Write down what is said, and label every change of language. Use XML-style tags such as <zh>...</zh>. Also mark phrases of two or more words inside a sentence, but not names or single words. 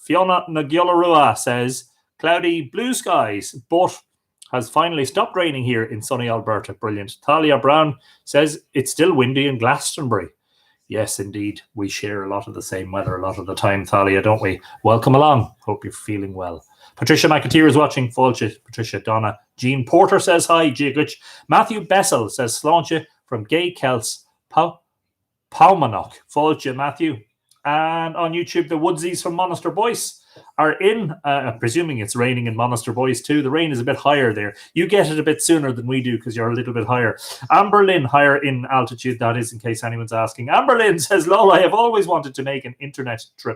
<en>Fiona Nagyolarua says cloudy blue skies, but has finally stopped raining here in sunny Alberta. Brilliant. Thalia Brown says it's still windy in Glastonbury. Yes, indeed. We share a lot of the same weather a lot of the time, Thalia, don't we? Welcome along. Hope you're feeling well. Patricia McAteer is watching.</en> <ga>Fáilte. Patricia Donna.</ga> <en>Jean Porter says hi. Giagich. Matthew Bessel says Sláinte from Gay Kelts.</en> <ga>Paumanok. Fáilte, Matthew.</ga> <en>And on YouTube, the Woodsies from Monaster Boyce are in. Presuming it's raining in Monaster Boyce too. The rain is a bit higher there. You get it a bit sooner than we do because you're a little bit higher. Amber Lynn, higher in altitude, that is, in case anyone's asking. Amber Lynn says, lol, I have always wanted to make an internet trip.</en>